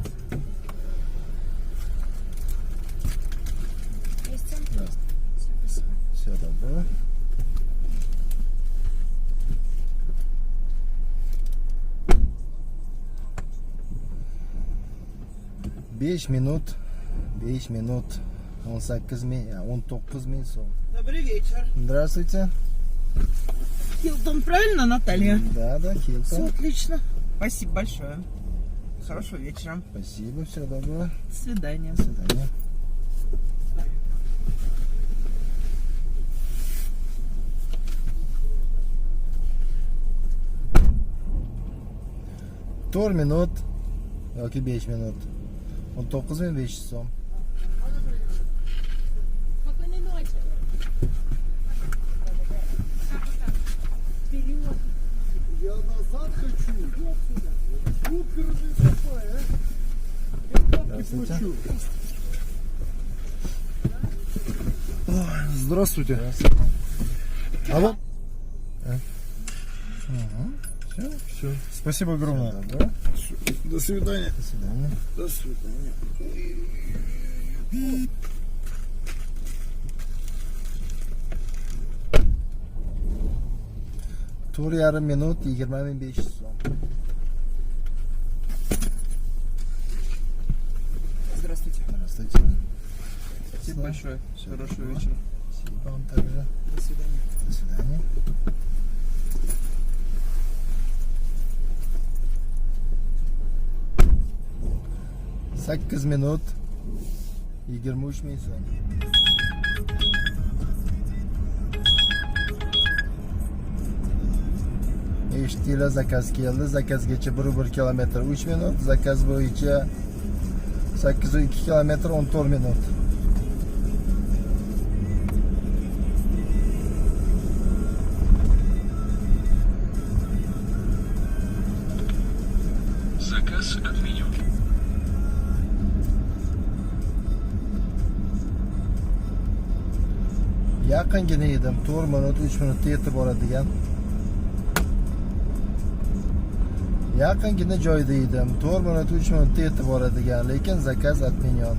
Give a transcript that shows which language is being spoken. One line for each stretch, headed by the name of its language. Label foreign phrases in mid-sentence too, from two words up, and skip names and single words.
Russian: Спасибо.
Uzbek: 5 minut 18 ming, 19 ming so'm.
Russian: Добрый вечер. Здравствуйте. Хилтон, правильно, Наталья? Да, Все Хилтон. отлично. Спасибо большое. Хорошего вечера. Спасибо, всего доброго. До свидания. До свидания.
Uzbek: To'rt minut yoki 5 minut. 19.500 so'm.
Russian: Я назад хочу. Суперный такой, а? Я хочу. Здравствуйте. Алло. Все. Спасибо огромное. До свидания. До свидания. До свидания.
Uzbek: To'rt yarim minut 20.500 so'm.
Russian: Здравствуйте. Здравствуйте. Спасибо большое. Всё Хорошего доброго. вечера. Спасибо вам также. До свидания. До свидания.
Uzbek: Sakkiz minut 23 ming so'm. Eshitdinglar, zakaz keldi. Zakazgacha 1,1 kilometr 3 minut, zakaz bo'yicha 8,2 kilometr 14 minut.
Russian: Заказ отменен.
Uzbek: Yaqingina edim, 4 minut 3 minutda yetib boradigan. Yaqingina joyda edim, 4 minut 3 minutda yetib boradigan, lekin
Russian: заказ отменён.